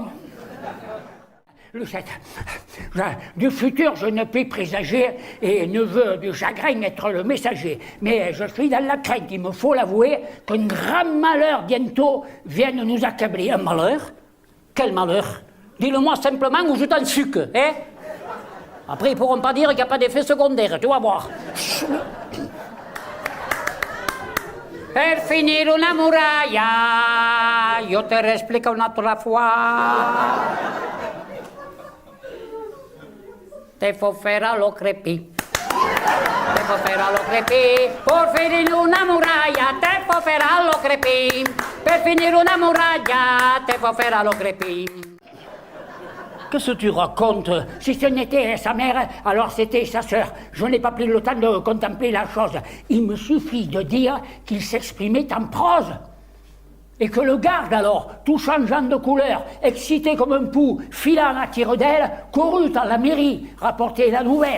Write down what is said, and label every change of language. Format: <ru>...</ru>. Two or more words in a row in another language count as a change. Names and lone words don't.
<fr>Lucette, du futur, je ne puis présager et ne veux du chagrin être le messager. Mais je suis dans la crainte, il me faut l'avouer, qu'un grand malheur bientôt vienne nous accabler. Un malheur? Quel malheur? Dis-le-moi simplement ou je t'en sucre, hein? Après, ils ne pourront pas dire qu'il n'y a pas d'effet secondaire, tu vas voir.</fr> <it>Per finire una muraglia, io te l'explico un'altra fois.</it> <frp>Te faut faire lo crepi. Te faut faire lo crepi.</frp> <it>Pour finire una muraglia,</it> <frp>te faut faire lo crepi.</frp> <it>Per finire una muraglia,</it> <frp>te faut faire lo crepi.</frp> <fr>Qu'est-ce que tu racontes? Si ce n'était sa mère, alors c'était sa sœur. Je n'ai pas pris le temps de contempler la chose. Il me suffit de dire qu'il s'exprimait en prose. Et que le garde, alors, tout changeant de couleur, excité comme un pou, filant à tire-d'aile, courut à la mairie rapporter la nouvelle.</fr>